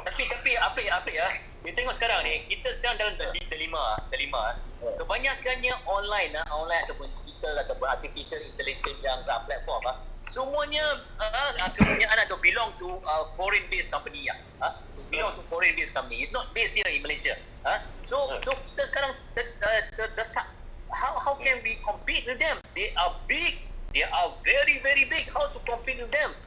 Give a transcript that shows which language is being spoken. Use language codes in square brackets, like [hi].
[ms] Tapi apa ya? [en] You [ms] tengok sekarang ni, kita sekarang dalam delima. Kebanyakannya online ataupun digital ataupun artificial intelligence yang platform semuanya kepunyaan atau [en] belong to foreign based company belong to foreign based company. It's not based here in Malaysia. [ms] So kita sekarang terdesak. [en] How can we compete with them? They are big. They are very very big. How to compete with them?